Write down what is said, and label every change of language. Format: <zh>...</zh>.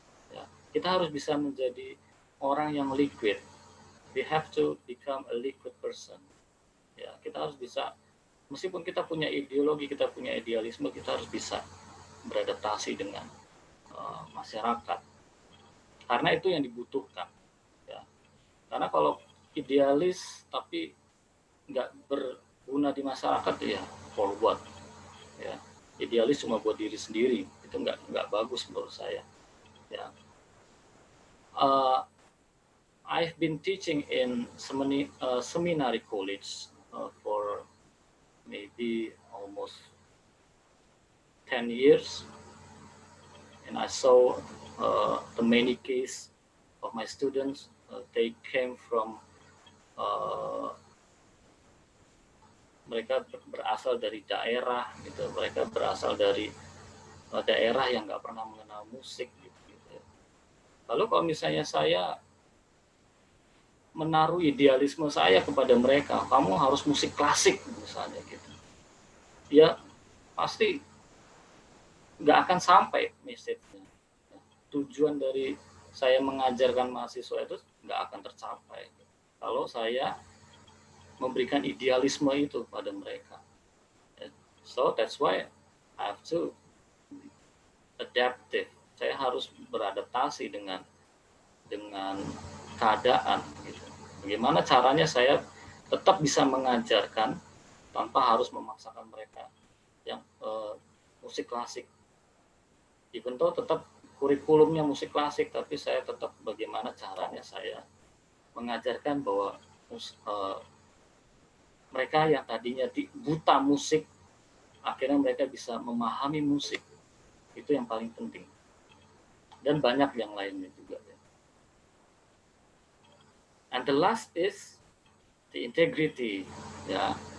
<id>Ya, kita harus bisa menjadi orang yang liquid.</id> <en>We have to become a liquid person.</en> <id>Ya, kita harus bisa, meskipun kita punya ideologi, kita punya idealisme, kita harus bisa beradaptasi dengan masyarakat. Karena itu yang dibutuhkan. Ya. Karena kalau idealis tapi nggak berguna di masyarakat, ya</id> <en>for what?</en> <id>Ya, idealis cuma buat diri sendiri, itu nggak bagus menurut saya. Ya.</id> <en>I've been teaching in seminary college for maybe almost 10 years, and I saw the many case of my students. They came from</en> <id>mereka berasal dari daerah gitu, mereka berasal dari daerah yang nggak pernah mengenal musik gitu. Lalu kalau misalnya saya menaruh idealisme saya kepada mereka, kamu harus musik klasik misalnya gitu, ya pasti nggak akan sampai message-nya. Tujuan dari saya mengajarkan mahasiswa itu nggak akan tercapai kalau saya memberikan idealisme itu pada mereka.</id> <en>So that's why I have to adaptive.</en> <id>Saya harus beradaptasi dengan keadaan. Gitu. Bagaimana caranya saya tetap bisa mengajarkan tanpa harus memaksakan mereka yang musik klasik.</id> <en>Even though</en> <id>tetap kurikulumnya musik klasik, tapi saya tetap bagaimana caranya saya mengajarkan bahwa mereka yang tadinya buta musik, akhirnya mereka bisa memahami musik. Itu yang paling penting. Dan banyak yang lainnya juga.</id> <en>And the last is the integrity. Yeah.</en>